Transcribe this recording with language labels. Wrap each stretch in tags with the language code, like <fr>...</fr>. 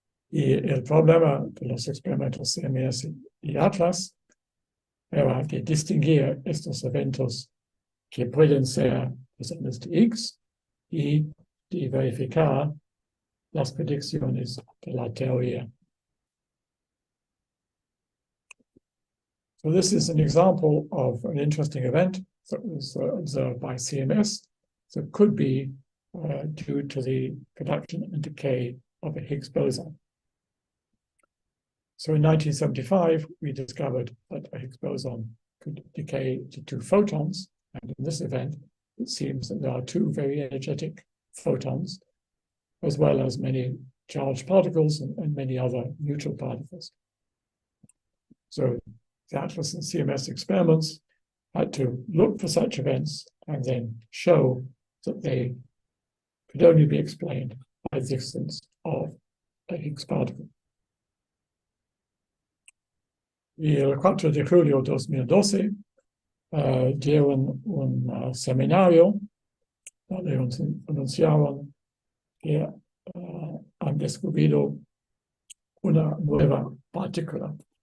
<es>Y el problema de los experimentos CMS y ATLAS era de distinguir estos eventos que pueden ser bosones de Higgs y de verificar las predicciones de la teoría.</es> <en>So this is an example of an interesting event that was observed by CMS that could be due to the production and decay of a Higgs boson. So in 1975, we discovered that a Higgs boson could decay to 2 photons, and in this event, it seems that there are 2 very energetic photons, as well as many charged particles and many other neutral particles. So the ATLAS and CMS experiments had to look for such events and then show that they could only be explained by the existence of a Higgs particle.</en> <es>Y el 4 de julio de 2012 dieron un seminario donde anunciaban que han descubierto una nueva partícula.</es>